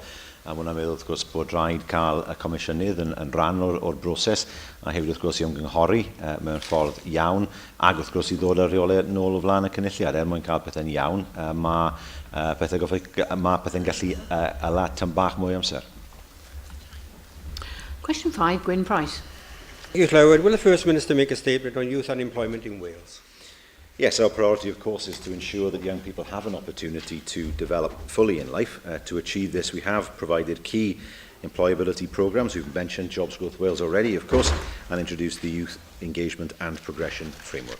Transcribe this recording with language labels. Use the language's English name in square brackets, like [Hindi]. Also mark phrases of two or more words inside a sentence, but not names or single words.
[Welsh] A mae hwnna'n meddwl, wrth gwrs, bod rhaid cael y Comisiynydd yn rhan o'r broses, a hefyd, wrth gwrs, i ymgynghori mewn ffordd iawn, ac wrth gwrs, i ddod â'r reolau nôl o flaen y cynulliad. Mwyn cael pethau'n iawn, mae pethau'n gallu ala tam bach mwy amser. [English] Question 5, Gwyn Price. Thank you, Llywydd. Will the First Minister make a statement on youth unemployment in Wales? Yes, our priority, of course, is to ensure that young people have an opportunity to develop fully in life. To achieve this, we have provided key employability programmes. We've mentioned Jobs Growth Wales already, of course, and introduced the Youth Engagement and Progression Framework.